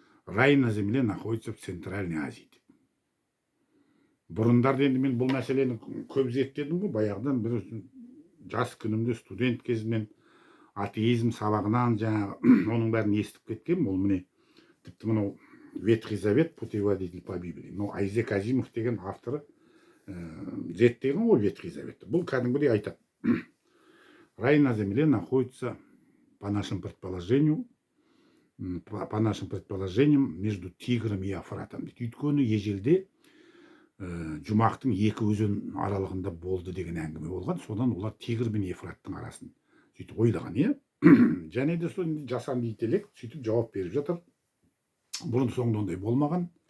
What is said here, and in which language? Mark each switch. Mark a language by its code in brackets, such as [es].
[ru] Рай на земле находится в Центральной Азии. [kk] Бұрындарда енді мен бұл мәселені көп зерттедім ғой, баяғыдан бір жас күнімде студент кезімнен атеизм сабағынан оның бәрін естіп кеткенмін. Ол міне тіпті мынау [ru] Ветхий Завет, путеводитель по Библии. [kk] Ну, Айзек Азимов деген авторы зерттеген ғой Ветхий Заветті. Бұл кәдімгідей айтады. [ru] Рай на земле находится, по нашим предположениям, между Тигром и Евфратом. Өйткені ежелде Жұмақтың екі өзен аралығында болды деген әңгіме болған. Содан олар Тигр мен Евфраттың арасын сөйтіп ойлаған, иә? Және де сол жасанды интеллект сөйтіп жауап беріп жатыр. Бұрын соңды ондай болмаған.